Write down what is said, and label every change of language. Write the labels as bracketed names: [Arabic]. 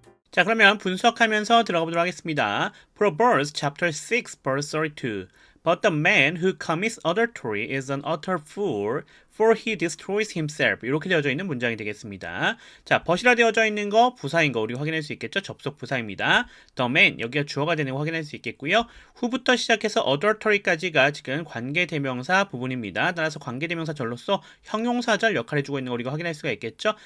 [Korean] 자, 그러면 분석하면서 들어가 보도록 하겠습니다. [English] Proverbs chapter 6 verse 32. But the man who commits adultery is an utter fool, for he destroys himself. [Korean] 이렇게 되어져 있는 문장이 되겠습니다. 자, but이라 되어져 있는 거 부사인 거 우리가 확인할 수 있겠죠? 접속 부사입니다. [English] The man, [Korean] 여기가 주어가 되는 거 확인할 수 있겠고요. who부터 시작해서 adultery까지가 지금 관계대명사 부분입니다. 따라서 관계대명사절로서 형용사절 역할을 해주고 있는 거 우리가 확인할 수가 있겠죠?